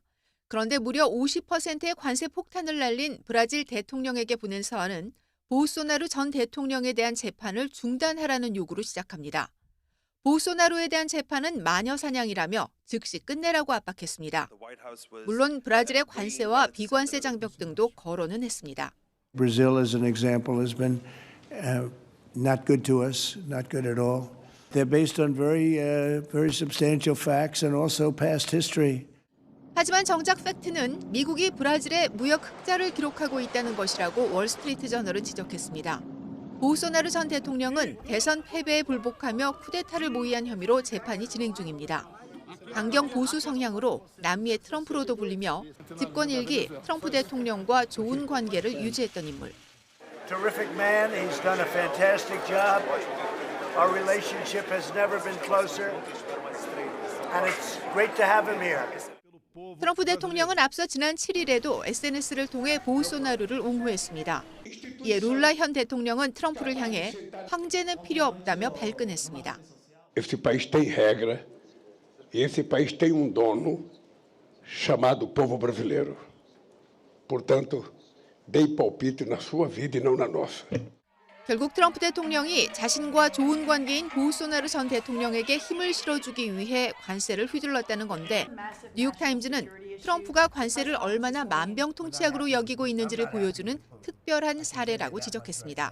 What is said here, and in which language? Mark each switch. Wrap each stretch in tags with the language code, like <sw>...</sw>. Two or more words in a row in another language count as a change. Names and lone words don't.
<ko>그런데 무려 50%의 관세 폭탄을 날린 브라질 대통령에게 보낸 서한은 보우소나루 전 대통령에 대한 재판을 중단하라는 요구로 시작합니다. 보우소나루에 대한 재판은 마녀 사냥이라며 즉시 끝내라고 압박했습니다. 물론 브라질의 관세와 비관세 장벽 등도 거론은 했습니다.</ko> <en>Brazil as an example has been not good to us, not good at all. They're based on very substantial facts and also past history.</en> <ko>하지만 정작 팩트는 미국이 브라질에 무역 흑자를 기록하고 있다는 것이라고 월스트리트 저널은 지적했습니다. 보우소나루 전 대통령은 대선 패배에 불복하며 쿠데타를 모의한 혐의로 재판이 진행 중입니다. 강경 보수 성향으로 남미의 트럼프로도 불리며 집권 1기 트럼프 대통령과 좋은 관계를 유지했던 인물.</ko> <en>Terrific man. He's done a fantastic job. Our relationship has never been closer. And it's great to have him here.</en> <ko>트럼프 대통령은 앞서 지난 7일에도 SNS를 통해 보우소나루를 옹호했습니다. 이에 룰라 현 대통령은 트럼프를 향해 황제는 필요 없다며 발끈했습니다.</ko> <pt>Esse país tem regra. Esse país tem dono chamado povo brasileiro. Portanto, dei palpite na sua vida e não na nossa.</pt> <ko>결국 트럼프 대통령이 자신과 좋은 관계인 보우소나루 전 대통령에게 힘을 실어주기 위해 관세를 휘둘렀다는 건데 뉴욕타임즈는 트럼프가 관세를 얼마나 만병통치약으로 여기고 있는지를 보여주는 특별한 사례라고 지적했습니다.</ko>